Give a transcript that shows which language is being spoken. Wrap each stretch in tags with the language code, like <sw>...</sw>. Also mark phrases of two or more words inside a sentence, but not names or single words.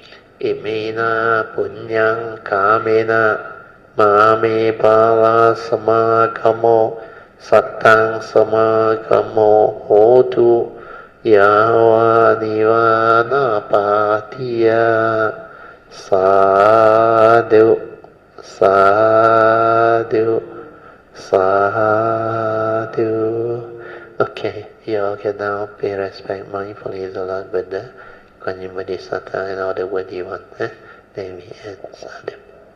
<pi>Imena Punyang Kamena Mame Bala Samagamo Satang Samagamo Hotu Yawa Nivana Patiya Sadhu Sadhu Sadhu.</pi> <en>Okay, you all can now pay respect mindfully to the Lord Buddha, Guanyin Bodhisattva, and all the worthy ones. Then we end. Sadhu.</en>